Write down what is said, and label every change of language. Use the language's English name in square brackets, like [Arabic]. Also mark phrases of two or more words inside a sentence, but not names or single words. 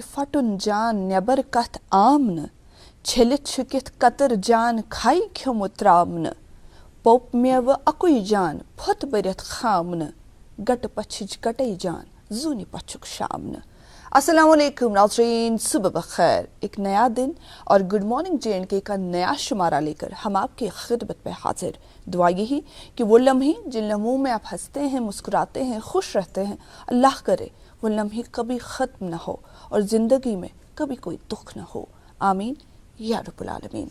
[Kashmiri] فٹن جان نیبر کتھ عام نہ چھلت چھکت قطر جان کھائی کھیومت ترام نہ پوپ میوہ اکوئی جان پھت برت خام نہ گٹ پچھج گٹے جان زونی پچھک شام نہ۔ [Urdu] السلام علیکم ناظرین، صبح بخیر۔ ایک نیا دن اور گڈ مارننگ J&K کا نیا شمارہ لے کر ہم آپ کی خدمت پہ حاضر۔ دعا یہی کہ وہ لمحے جن لمحوں میں آپ ہنستے ہیں، مسکراتے ہیں، خوش رہتے ہیں، اللہ کرے وہ لمحے کبھی ختم نہ ہو اور زندگی میں کبھی کوئی دکھ نہ ہو، آمین یا رب العالمین۔